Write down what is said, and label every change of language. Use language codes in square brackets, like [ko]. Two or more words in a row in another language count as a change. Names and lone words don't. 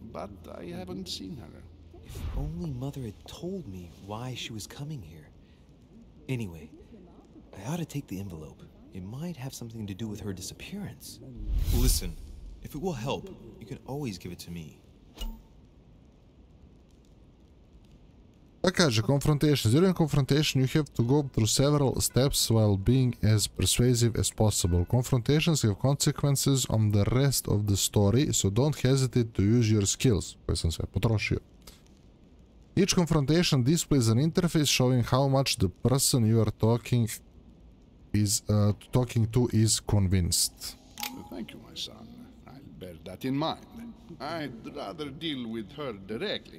[en] But I haven't seen her. If only Mother had told me why she was coming here. Anyway, I ought to take the envelope. It might have something to do with her disappearance. Listen, if it will help, you can always give it to me. [sl] Pa kaže, [en] confrontations. During confrontation, you have to go through several steps while being as persuasive as possible. Confrontations have consequences on the rest of the story, so don't hesitate to use your skills. [hr] Koje sam sve potrošio. [en] Each confrontation displays an interface showing how much the person you are talking to is convinced. Thank you, my son. I'll bear that in mind. I'd rather deal with her directly.